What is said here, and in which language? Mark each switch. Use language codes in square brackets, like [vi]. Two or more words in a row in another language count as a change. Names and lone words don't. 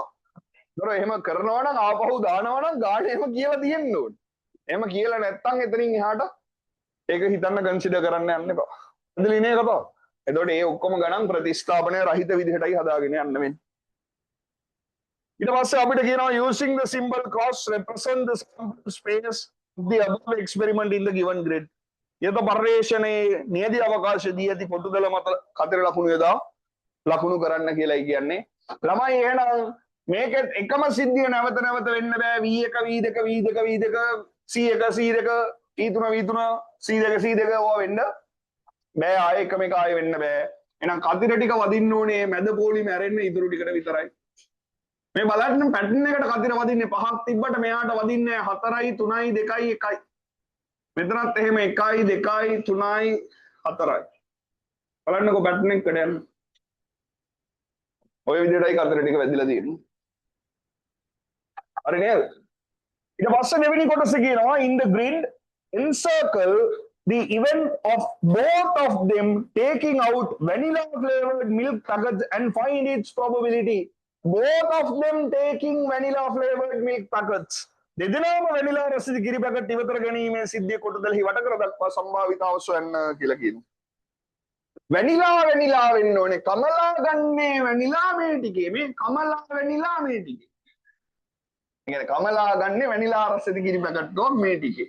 [si] ඒතර එහෙම කරනවා නම් ආපහු දානවා නම් ගාන එහෙම කියලා තියෙන්න ඕනේ. එහෙම කියලා නැත්තම් එතනින් එහාට ඒක හිතන්න කන්සිඩර් කරන්න යන්න එපා. ඇදලිනේ කතාව. එතකොට ඒ ඔක්කොම ගණන් ප්‍රතිස්ථාපනය රහිත විදිහටයි හදාගෙන යන්න වෙන්නේ. ඊට පස්සේ අපිට කියනවා [en] using the symbol cross represent the sample space of the above experiment in the given grid. [si] යත පර්යේෂණයේ නියදී අවකාශදී ඇති පොටුදල මත කතර ලකුණු යොදා ලකුණු කරන්න කියලායි කියන්නේ. ළමයි එහෙනම් මේකෙත් එකම සිද්ධිය නැවත නැවත වෙන්න බෑ. v1 v2 v2 v2 c1 c2 e3 v3 c2 c2 ඕවා වෙන්න බෑ. ආයෙ එකම එක ආයෙ වෙන්න බෑ. එහෙනම් කතර ටික වදින්න ඕනේ මැද පොලි මැරෙන්න ඉතුරු ටිකට විතරයි. මේ බලන්න පැටර්න් එකට කතර වදින්නේ 5ක් තිබ්බට මෙයාට වදින්නේ 4යි 3යි 2යි 1යි. මෙතනත් එහෙම 1යි 2යි 3යි 4යි. බලන්නකො පැටර්න් එකට යන්න. ඔය විදිහටයි කතර ටික වැදිලා තියෙන්නේ. හරි නේද? ඊට පස්සේ දෙවෙනි කොටස කියනවා [en] in the grid encircle the event of both of them taking out vanilla flavored milk packets and find its probability. Both of them taking vanilla flavored milk packets. [si] දෙදෙනාම වැනිලා රසද කිරි පැකට් ඉවතර ගැනීමේ සිද්ධිය කොටදෙලෙහි වට කර දක්වා සම්භාවිතාව සොයන්න කියලා කියනවා. වැනිලා වෙන්න ඕනේ. කමලා ගන්නේ වැනිලා මේ ටිකේ. මේ කමලා වැනිලා මේ ටිකේ. ඒ කියන්නේ කමලා ගන්නේ වැනිලා රසද කිරි පැකට් මේ ටිකේ.